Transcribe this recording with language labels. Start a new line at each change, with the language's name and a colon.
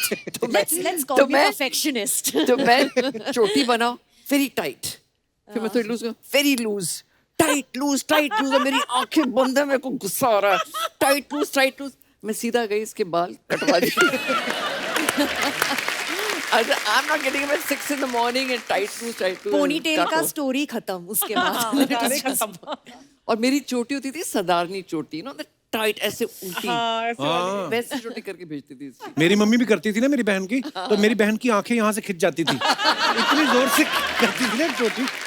Hindi: तो
English: let's call
Hindi: तो मी मैं
English: Perfectionist.
Hindi: तो मैं चोटी बनाओ
English: very tight,
Hindi: फिर मैं थोड़ी loose,
English: very loose, tight loose,
Hindi: और मेरी आंखें बंद है, मेरे को गुस्सा आ रहा है,
English: Tight loose.
Hindi: मैं सीधा गई, इसके बाल कटवा दिए।
English: I'm not getting up at 6 in the morning and tight looze.
Hindi: Ponytail का स्टोरी खत्म उसके बाद। और मेरी चोटी होती थी सदारनी चोटी,
English: no tight
Hindi: ऐसे उल्टी, वैसे चोटी करके भेजती थी इसकी। मेरी मम्मी भी करती थी ना मेरी बहन की, तो मेरी बहन की आंखें यहाँ से खिंच जाती थी, इतनी जोर से करती थी ना चोटी।